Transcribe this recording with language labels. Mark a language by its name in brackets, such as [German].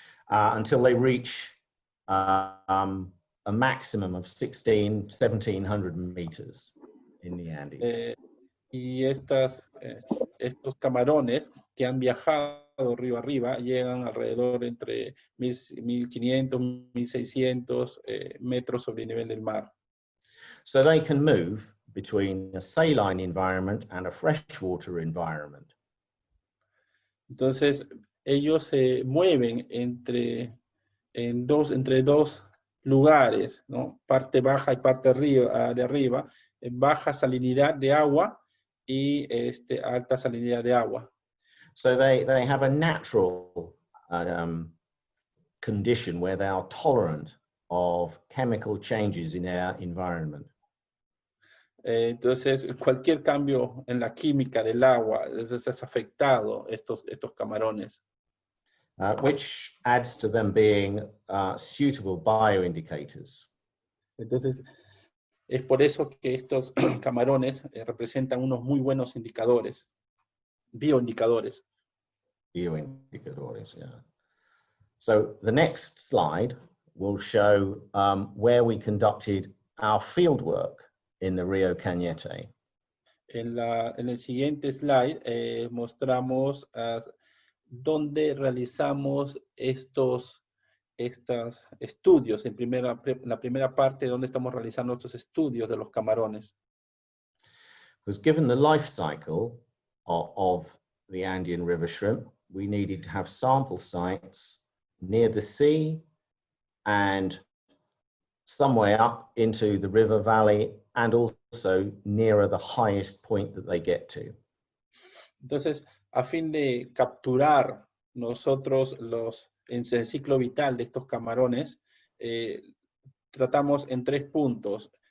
[English] Until they reach a maximum of 1,700 meters in the Andes. [Spanish] Y estos camarones que han viajado río arriba llegan alrededor entre 1,500, 1,600 metros sobre el nivel del mar. [English] So they can move between a saline environment and a freshwater environment. [Spanish] Entonces, ellos se mueven entre dos lugares, ¿no? Parte baja y parte de arriba, baja salinidad de agua y alta salinidad de agua. [English] So they have a natural condition where they are tolerant of chemical changes in their environment. [Spanish] Entonces, cualquier cambio en la química del agua es afectado estos camarones. [English] Which adds to them being suitable bioindicators. [Spanish] Entonces, es por eso que estos camarones representan unos muy buenos indicadores, bioindicadores. Bioindicadores, yeah. [English] So the next slide will show where we conducted our field work in the Rio Cañete. [Spanish] En el siguiente slide mostramos dónde realizamos estos estudios. En la primera parte, donde estamos realizando estos estudios de los camarones. [English] Because given the life cycle of the Andean river shrimp, we needed to have sample sites near the sea and somewhere up into the river valley and also nearer the highest point that they get to. [Spanish] Entonces, a fin de capturar nosotros en el ciclo vital de estos camarones, tratamos en 3 puntos.